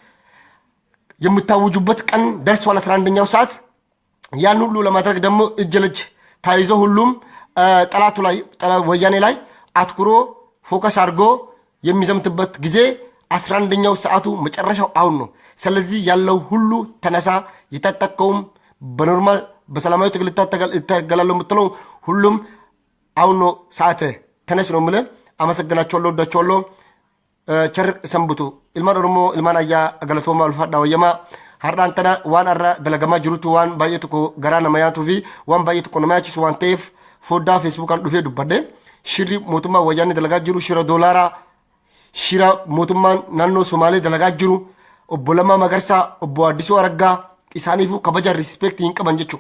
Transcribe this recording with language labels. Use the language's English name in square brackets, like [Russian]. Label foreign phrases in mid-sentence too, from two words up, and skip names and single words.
[Amharic] የምታውጁበት ቀን ደርሷል። 11ኛው ሰዓት ያን ሁሉ ለማድረግ ደግሞ እጅ ለእጅ ታይዞ ሁሉም ጠላቱ ላይ ወያኔ ላይ አትኩሮ ፎከስ አድርጎ የሚዘምትበት ጊዜ 11ኛው ሰዓቱ መጨረሻው አሁን ነው። ስለዚህ ያለው ሁሉ ተነሳ። የታጠቀውም በኖርማል በሰላማዊ ትግል ይታገላለሁ የምትለው ሁሉም አሁን ነው ሰዓት ተነስ ነው የምልህ። አመሰግናችኋለሁ፣ ወዳችኋለሁ። ቸር ሰንብቱ። [Oromo] ilmaan Oromoo ilmaan ayyaa galatoomaa ulfaadhaa wayyamaa har'a antana waan har'a dalagamaa jirutu waan baay'ee tokko garaa nama yaatuu fi waan baay'ee tokko nama yaachisu waan ta'eef foddaa feesbuukaan dhufee dubbadhe shirri mootummaa wayyaanni dalagaa jiru shira doolaaraa shira mootummaan naannoo Somaalee dalagaa jiru obbo Lammaa Magarsaa obbo Addisuu Araggaa isaaniifuu kabaja riispeektii hin qaban jechuudha.